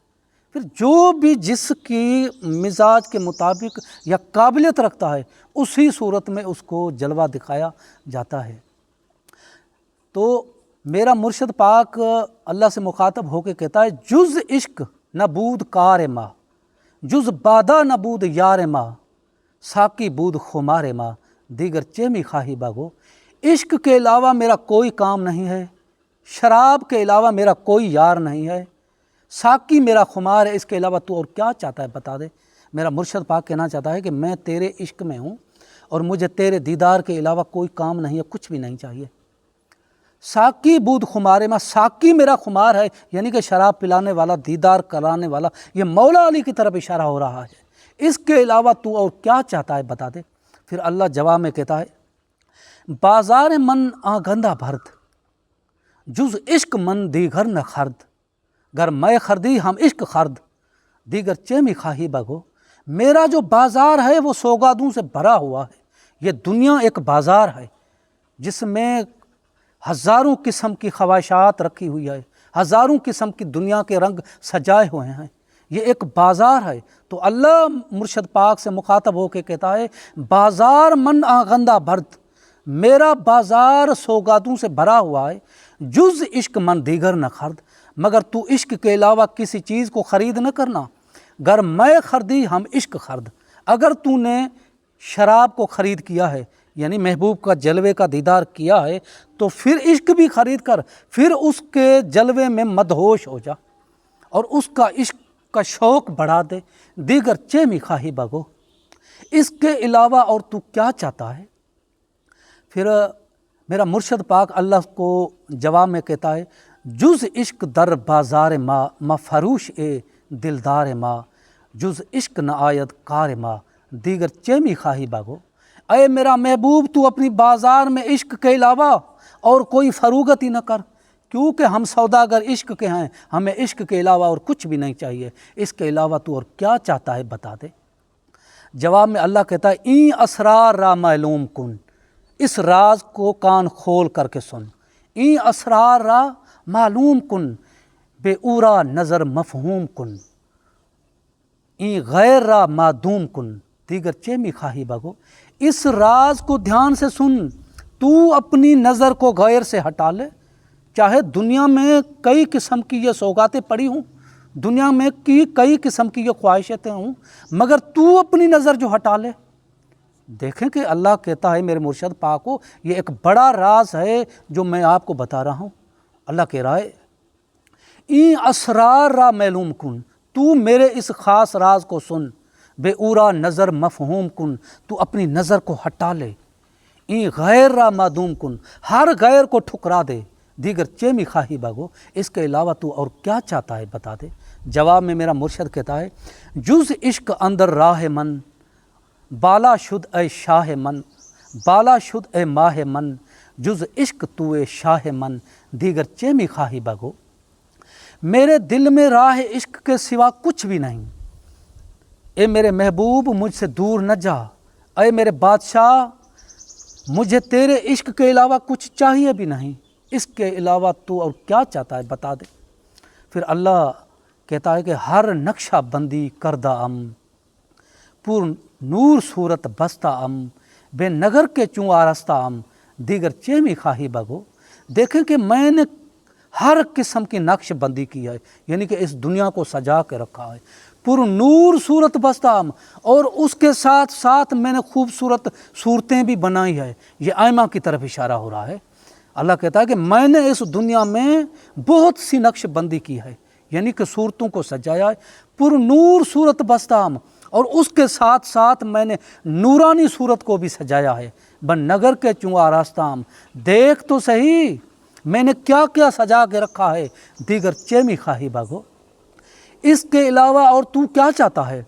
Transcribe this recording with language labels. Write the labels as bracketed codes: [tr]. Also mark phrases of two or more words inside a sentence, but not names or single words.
[ur] پھر جو بھی جس کی مزاج کے مطابق یا قابلیت رکھتا ہے اسی صورت میں اس کو جلوہ دکھایا جاتا ہے۔ تو میرا مرشد پاک اللہ سے مخاطب ہو کے کہتا ہے، [fa] جز عشق نہ بود کار ما، جز بادہ نہ بود یار ما، ساقی بود خمار ما، دیگر چیمی خواہی باگو۔ [ur] عشق کے علاوہ میرا کوئی کام نہیں ہے، شراب کے علاوہ میرا کوئی یار نہیں ہے، ساقی میرا خمار ہے، اس کے علاوہ تو اور کیا چاہتا ہے بتا دے۔ میرا مرشد پاک کہنا چاہتا ہے کہ میں تیرے عشق میں ہوں اور مجھے تیرے دیدار کے علاوہ کوئی کام نہیں ہے، کچھ بھی نہیں چاہیے۔ [fa] ساقی بود خمار ما، [ur] ساقی میرا خمار ہے، یعنی کہ شراب پلانے والا، دیدار کرانے والا، یہ مولا علی کی طرف اشارہ ہو رہا ہے۔ اس کے علاوہ تو اور کیا چاہتا ہے بتا دے۔ پھر اللہ جواب میں کہتا ہے، [fa] بازار من آگندہ بھرد، جز عشق من دیگر نہ خرد، گر میں خردی ہم عشق خرد، دیگر چیمی خواہی بگو۔ [ur] میرا جو بازار ہے وہ سوگادوں سے بھرا ہوا ہے، یہ دنیا ایک بازار ہے، جس میں ہزاروں قسم کی خواہشات رکھی ہوئی ہے، ہزاروں قسم کی دنیا کے رنگ سجائے ہوئے ہیں، یہ ایک بازار ہے۔ تو اللہ مرشد پاک سے مخاطب ہو کے کہتا ہے [fa] بازار من آغندہ بھرد، [ur] میرا بازار سوگاتوں سے بھرا ہوا ہے، [fa] جز عشق من دیگر نہ خرد، [ur] مگر تو عشق کے علاوہ کسی چیز کو خرید نہ کرنا، [fa] گر میں خردی ہم عشق خرد۔ [ur] اگر تو نے شراب کو خرید کیا ہے، یعنی محبوب کا جلوے کا دیدار کیا ہے، تو پھر عشق بھی خرید کر پھر اس کے جلوے میں مدہوش ہو جا اور اس کا عشق کا شوق بڑھا دے، [fa] دیگر چیمی خواہی بگو، [ur] اس کے علاوہ اور تو کیا چاہتا ہے؟ پھر میرا مرشد پاک اللہ کو جواب میں کہتا ہے [fa] جز عشق در بازار ما فروش اے دلدار ما، جز عشق نہ آید کار ما، دیگر چیمی خواہی بگو۔ [ur] اے میرا محبوب تو اپنی بازار میں عشق کے علاوہ اور کوئی فروغت ہی نہ کر، کیونکہ ہم سوداگر عشق کے ہیں، ہمیں عشق کے علاوہ اور کچھ بھی نہیں چاہیے، اس کے علاوہ تو اور کیا چاہتا ہے بتا دے۔ جواب میں اللہ کہتا ہے [fa] این اسرار را معلوم کن، [ur] اس راز کو کان کھول کر کے سن، [fa] این اسرار را معلوم کن، بے اورا نظر مفہوم کن، این غیر را معدوم کن، دیگر چیمی خواہی بگو۔ [ur] اس راز کو دھیان سے سن، تو اپنی نظر کو غیر سے ہٹا لے، چاہے دنیا میں کئی قسم کی یہ سوغاتیں پڑی ہوں، دنیا میں کئی قسم کی یہ خواہشیں ہوں، مگر تو اپنی نظر جو ہٹا لے۔ دیکھیں کہ اللہ کہتا ہے میرے مرشد پاک کو یہ ایک بڑا راز ہے جو میں آپ کو بتا رہا ہوں۔ اللہ کہہ رہا ہے [fa] این اسرار را معلوم کن، [ur] تو میرے اس خاص راز کو سن، [fa] بے اورا نظر مفہوم کن، [ur] تو اپنی نظر کو ہٹا لے، [fa] این غیر را معدوم کن، [ur] ہر غیر کو ٹھکرا دے، [fa] دیگر چیمی خواہی بگو، [ur] اس کے علاوہ تو اور کیا چاہتا ہے بتا دے۔ جواب میں میرا مرشد کہتا ہے [fa] جز عشق اندر راہ من، بالا شد اے شاہ من، بالا شد اے ماہ من، جز عشق تو اے شاہ من، دیگر چیمی خواہی بگو۔ [ur] میرے دل میں راہ عشق کے سوا کچھ بھی نہیں، اے میرے محبوب مجھ سے دور نہ جا، اے میرے بادشاہ مجھے تیرے عشق کے علاوہ کچھ چاہیے بھی نہیں، اس کے علاوہ تو اور کیا چاہتا ہے بتا دے۔ پھر اللہ کہتا ہے کہ [fa] ہر نقشہ بندی کردہ ام، پور نور صورت بستہ ام، بے نگر کے چوں آرستہ ام، دیگر چیمی خواہی بگو۔ [ur] دیکھیں کہ میں نے ہر قسم کی نقش بندی کی ہے، یعنی کہ اس دنیا کو سجا کے رکھا ہے، [fa] پر نور صورت بستہ ام، [ur] اور اس کے ساتھ ساتھ میں نے خوبصورت صورتیں بھی بنائی ہے، یہ آئمہ کی طرف اشارہ ہو رہا ہے۔ اللہ کہتا ہے کہ میں نے اس دنیا میں بہت سی نقش بندی کی ہے، یعنی کہ صورتوں کو سجایا ہے، [fa] پر نور صورت بستہ ام، [ur] اور اس کے ساتھ ساتھ میں نے نورانی صورت کو بھی سجایا ہے، [fa] بن نگر کے چوں آراستہ ام، [ur] دیکھ تو صحیح میں نے کیا کیا سجا کے رکھا ہے، [fa] دیگر چیمی خواہی بگو، [ur] اس کے علاوہ اور تو کیا چاہتا ہے؟